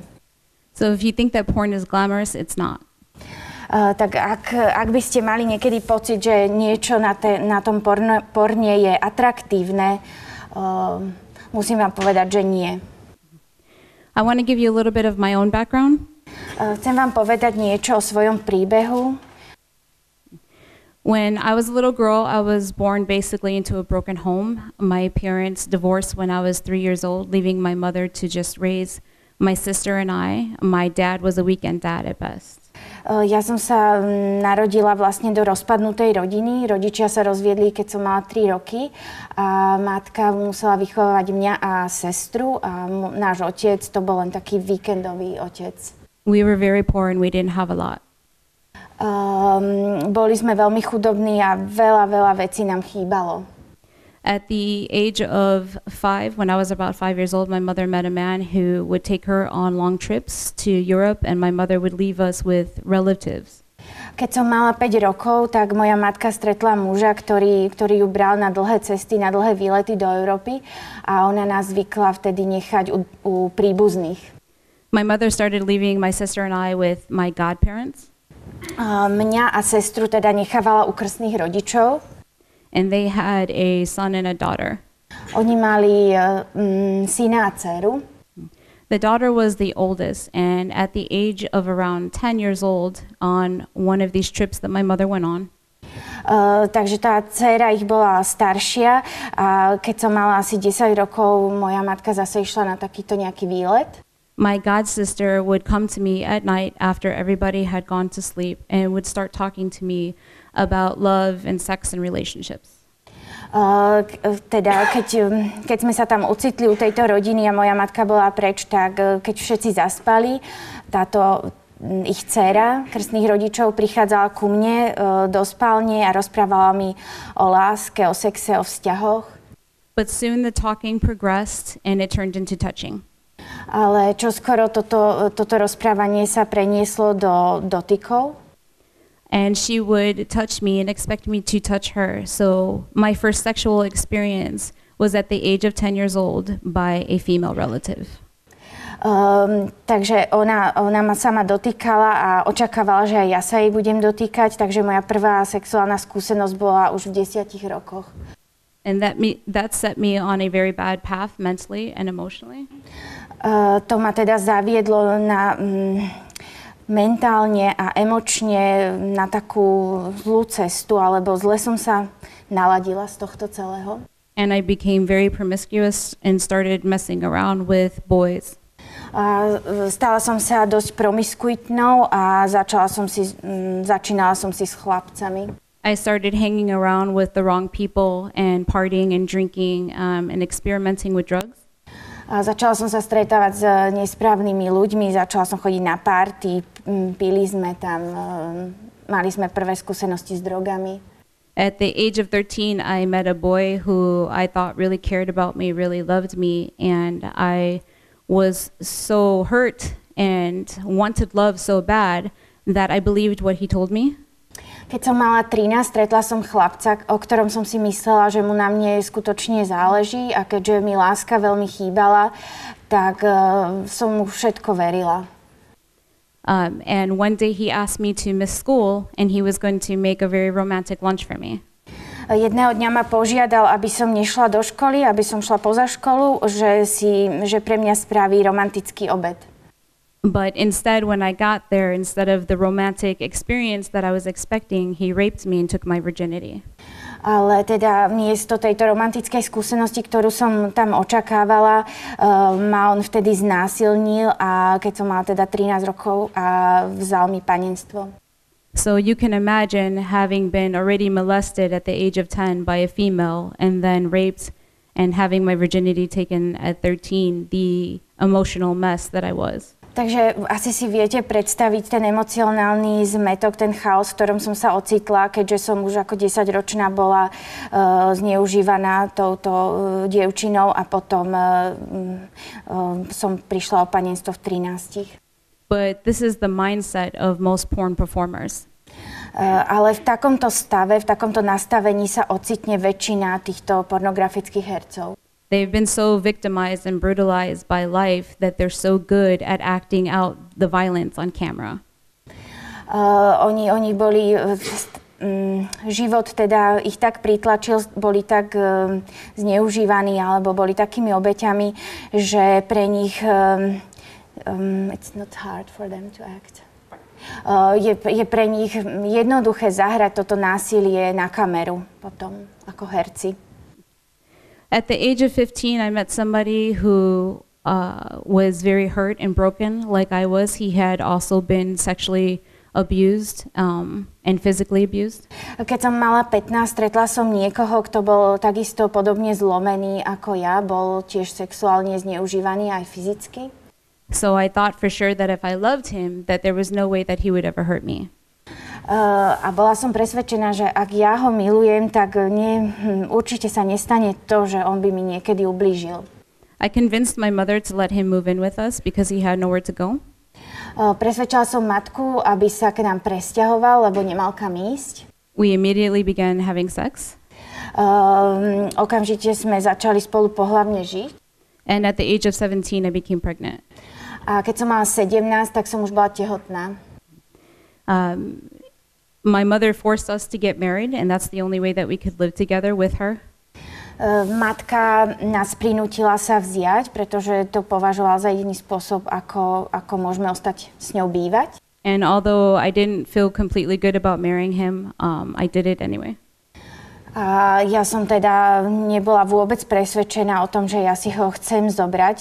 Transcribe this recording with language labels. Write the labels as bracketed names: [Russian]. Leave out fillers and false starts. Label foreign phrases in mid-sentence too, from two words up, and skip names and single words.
[English] So if you think that porn is glamorous, it's not. [Slovak] Tak ak by ste mali niekedy pocit, že niečo na tom porne je atraktívne, musím vám povedať, že nie. [English] I want to give you a little bit of my own background. [Slovak] Chcem vám povedať niečo o svojom príbehu. [English] When I was a little girl, I was born basically into a broken home. My parents divorced when I was 3 years old, leaving my mother to just raise my sister and I. My dad was a weekend dad at best. [Slovak] Ja som sa narodila vlastne do rozpadnutej rodiny. Rodičia sa rozviedli, keď som mala 3 roky a matka musela vychovávať mňa a sestru a náš otec to bol len taký víkendový otec. [English] We were very poor and we didn't have a lot. [Slovak] Boli sme veľmi chudobní a veľa vecí nám chýbalo. [English] At the age of 5, when I was about 5 years old, my mother met a man who would take her on long trips to Europe, and my mother would leave us with relatives. [Slovak] Keď som mala 5 rokov, tak moja matka stretla muža, ktorý ju bral na dlhé cesty, na dlhé výlety do Európy a ona nás zvykla vtedy nechať u príbuzných. [English] My mother started leaving my sister and I with my godparents. [Slovak] Mňa a sestru teda nechávala u krstných rodičov. [English] And they had a son and a daughter. [Slovak] Oni mali syna a dceru. [English] The daughter was the oldest, and at the age of around 10 years old, on one of these trips that my mother went on, [Slovak] takže tá dcéra ich bola staršia a keď som mala asi 10 rokov, moja matka zase išla na takýto nejaký výlet. [English] My god sister would come to me at night after everybody had gone to sleep and would start talking to me about love and sex and relationships. [Slovak] Teda keď sme sa tam ocitli u tejto rodiny a moja matka bola preč, tak keď všetci zaspali, táto ich dcéra krstných rodičov prichádzala ku mne do spálne a rozprávala mi o láske, o sexe, o vzťahoch. [English] But soon the talking progressed and it turned into touching. [Slovak] Ale čoskoro toto rozprávanie sa prenieslo do dotykov. [English] And she would touch me and expect me to touch her. So my first sexual experience was at the age of 10 years old by a female relative. [Slovak] Takže ona ma sama dotýkala a očakávala, že aj ja sa jej budem dotýkať, takže moja prvá sexuálna skúsenosť bola už v 10 rokoch. [English] And that set me on a very bad path mentally and emotionally. [Slovak] To ma teda zaviedlo na mentálne a emočne na takú zlú cestu, alebo zle som sa naladila z tohto celého. [English] And I became very promiscuous and started messing around with boys. [Slovak] Stala som sa dosť promiskuitnou a začínala som si s chlapcami. [English] I started hanging around with the wrong people and partying and drinking and experimenting with drugs. [Slovak] Začala som sa stretávať s nesprávnymi ľuďmi, začala som chodiť na party, pili sme tam, mali sme prvé skúsenosti s drogami. [English] At the age of 13, I met a boy who I thought really cared about me, really loved me, and I was so hurt and wanted love so bad that I believed what he told me. [Slovak] Keď som mala 13, stretla som chlapca, o ktorom som si myslela, že mu na mne skutočne záleží a keďže mi láska veľmi chýbala, tak som mu všetko verila. [English] And one day he asked me to miss school and he was going to make a very romantic lunch for me. [Slovak] Jedného dňa ma požiadal, aby som nešla do školy, aby som šla poza školu, že pre mňa spraví romantický obed. [English] But instead, when I got there, instead of the romantic experience that I was expecting, he raped me and took my virginity. [Slovak] Ale teda miesto tejto romantickej skúsenosti, ktorú som tam očakávala, ma on vtedy znásilnil a keď som mala teda 13 rokov a vzal mi panenstvo. [English] So you can imagine having been already molested at the age of 10 by a female and then raped and having my virginity taken at 13, the emotional mess that I was. [Slovak] Takže asi si viete predstaviť ten emocionálny zmätok, ten chaos, v ktorom som sa ocitla, keďže som už ako 10-ročná bola zneužívaná touto dievčinou a potom som prišla o panenstvo v 13. [English] But this is the mindset of most porn performers. [Slovak] Ale v takomto stave, v takomto nastavení sa ocitne väčšina týchto pornografických hercov. [English] They've been so victimized and brutalized by life that they're so good at acting out the violence on camera. [Slovak] Oni boli, život teda ich tak pritlačil, boli tak zneužívaní alebo boli takými obeťami, že pre nich [English] it's not hard for them to act. [Slovak] Je pre nich jednoduché zahrať toto násilie na kameru potom ako herci. [English] At the age of 15, I met somebody who was very hurt and broken like I was. He had also been sexually abused and physically abused. [Slovak] Keď som mala 15, stretla som niekoho, kto bol takisto podobne zlomený ako ja. Bol tiež sexuálne zneužívaný aj fyzicky. [English] So I thought for sure that if I loved him, that there was no way that he would ever hurt me. [Slovak] A bola som presvedčená, že ak ja ho milujem, tak určite sa nestane to, že on by mi niekedy ublížil. [English] I convinced my mother to let him move in with us because he had nowhere to go. [Slovak] Presvedčala som matku, aby sa k nám presťahoval, lebo nemal kam ísť. [English] We immediately began having sex. [Slovak] Okamžite sme začali spolu pohlavne žiť. [English] And at the age of 17, I became pregnant. [Slovak] A keď som mala 17, tak som už bola tehotná. [English] My mother forced us to get married, and that's the only way that we could live together with her. [Slovak] Matka nás prinútila sa vziať, pretože to považovala za jediný spôsob, ako môžeme ostať s ňou bývať. [English] And although I didn't feel completely good about marrying him, I did it anyway. [Slovak] A ja som teda nebola vôbec presvedčená o tom, že ja si ho chcem zobrať.